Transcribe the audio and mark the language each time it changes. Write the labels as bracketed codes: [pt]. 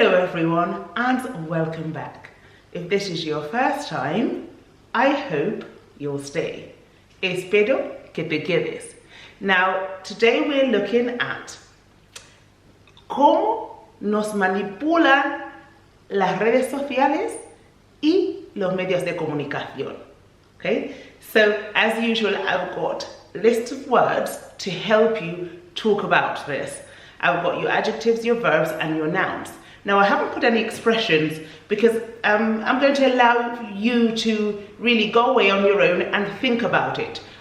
[en] everyone, and welcome back. If this is your first time, I hope you'll stay. [es] Espero que te quedes. [en] Now, today we're looking at [es] cómo nos manipulan las redes sociales y los medios de comunicación. Okay? [en] So, as usual, I've got a list of words to help you talk about this. I've got your adjectives, your verbs, and your nouns. Now, I haven't put any expressions because I'm going to allow you to really go away on your own and think about it.